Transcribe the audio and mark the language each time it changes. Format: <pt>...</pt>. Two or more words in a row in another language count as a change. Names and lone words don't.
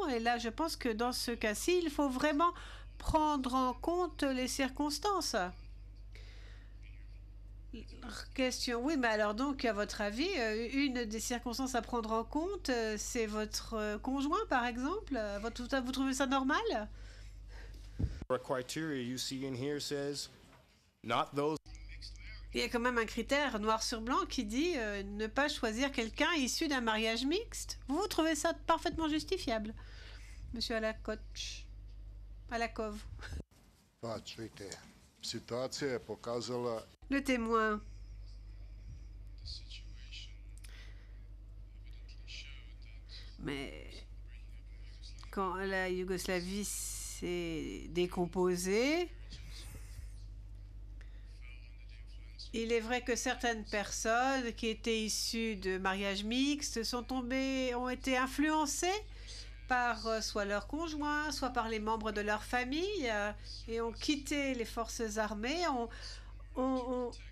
<fr>Et là, je pense que dans ce cas-ci, il faut vraiment prendre en compte les circonstances. Question, oui, mais alors donc, à votre avis, une des circonstances à prendre en compte, c'est votre conjoint, par exemple? Vous trouvez ça normal?</fr> <en>Our criteria you see in here says not those.</en> <fr>Il y a quand même un critère noir sur blanc qui dit ne pas choisir quelqu'un issu d'un mariage mixte. Vous trouvez ça parfaitement justifiable, Monsieur Alakov?</fr> <sr>Pa, čujte, situacija je pokazala</sr> <fr>Le témoin. Mais quand la Yougoslavie s'est décomposée, il est vrai que certaines personnes qui étaient issues de mariages mixtes ont été influencées par soit leur conjoint, soit par les membres de leur famille et ont quitté les forces armées, ont</fr>